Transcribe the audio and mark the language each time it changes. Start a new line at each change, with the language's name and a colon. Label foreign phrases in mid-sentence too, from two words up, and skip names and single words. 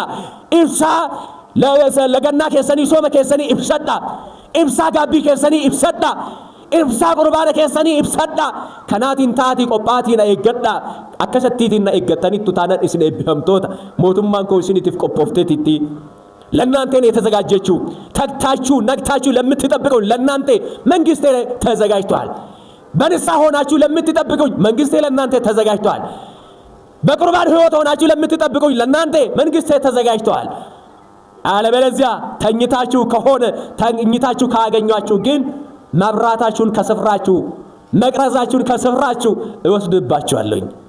Oromo: ibsaa lagannaa keessanii sooma keessanii ibsadha ibsaa gaabbii keessanii ibsadha ibsaa qurbaana keessanii ibsadha kanaatiin taati qophaatiin eeggadha akkasattiitiin na eeggatanitti taanan isin eebbifamtoota mootummaan koo isiniitiif qophoofteetitti ለናንተ ነው የተዘጋጀችው ተግታችሁ ነግታችሁ ለምትጠብቁኝ ለናንተ መንግስቴ ተዘጋጅቷል በንስሐ ሆናችሁ ለምትጠብቁኝ መንግስቴ ለናንተ ተዘጋጅቷል በቁርባን ህይወት ሆናችሁ ለምትጠብቁኝ ለናንተ መንግስቴ ተዘጋጅቷል አለበለዚያ ተኝታችሁ ከሆነ ተኝታችሁ ካገኛችሁ ግን መብራታችሁን ከስፍራችሁ መቅረዛችሁን ከስፍራችሁ እወስድባችኋለሁ